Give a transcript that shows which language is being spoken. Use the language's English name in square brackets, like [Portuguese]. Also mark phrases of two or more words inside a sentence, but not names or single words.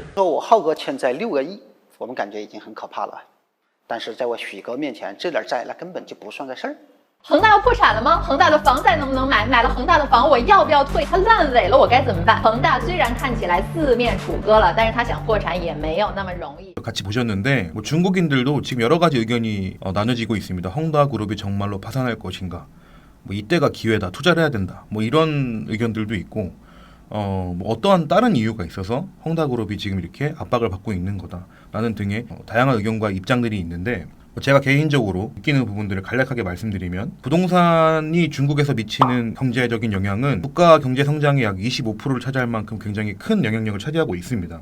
[Chinese] 说我浩哥欠债6个亿，我们感觉已经很可怕了，但是在我许哥面前，这点债那根本就不算个事儿。恒大要破产了吗？恒大的房贷能不能买？买了恒大的房，我要不要退？它烂尾了，我该怎么办？恒大虽然看起来四面楚歌了，但是他想破产也没有那么容易。 [Korean] 같이 보셨는데 중국인들도 지금 여러 가지 의견이 나눠지고 있습니다. 헝다그룹이 정말로 파산할 것인가? 이때가 기회다. 투자를 해야 된다. 이런 의견들도 있고 어떠한 다른 이유가 있어서 헝다그룹이 지금 이렇게 압박을 받고 있는 거다라는 등의 다양한 의견과 입장들이 있는데 제가 개인적으로 느끼는 부분들을 간략하게 말씀드리면 부동산이 중국에서 미치는 경제적인 영향은 국가 경제 성장의 약 25%를 차지할 만큼 굉장히 큰 영향력을 차지하고 있습니다.